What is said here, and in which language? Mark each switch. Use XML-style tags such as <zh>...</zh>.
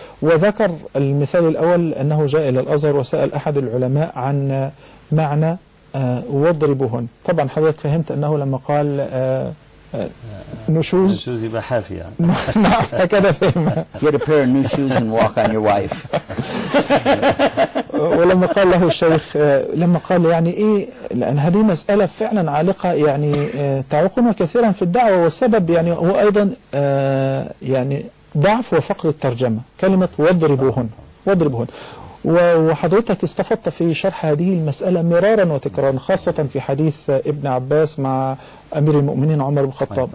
<ar>وذكر المثال الأول أنه جاء إلى الأزهر وسأل أحد العلماء عن معنى واضربهن. طبعا حضرتك فهمت أنه لما قال نشوز يبقى حافية. نعم هكذا فهم.</ar> <en>Get a pair of new shoes and walk on your wife.</en> <ar>ولما قال له الشيخ لما قال يعني إيه، لأن هذه مسألة فعلا عالقة يعني تعوقنا كثيرا في الدعوة، والسبب يعني هو أيضا يعني ضعف وفقر الترجمة كلمة واضربهن وحضرتك استفدت في شرح هذه المسألة مرارا وتكرارا، خاصة في حديث ابن عباس مع أمير المؤمنين عمر بن الخطاب.</ar>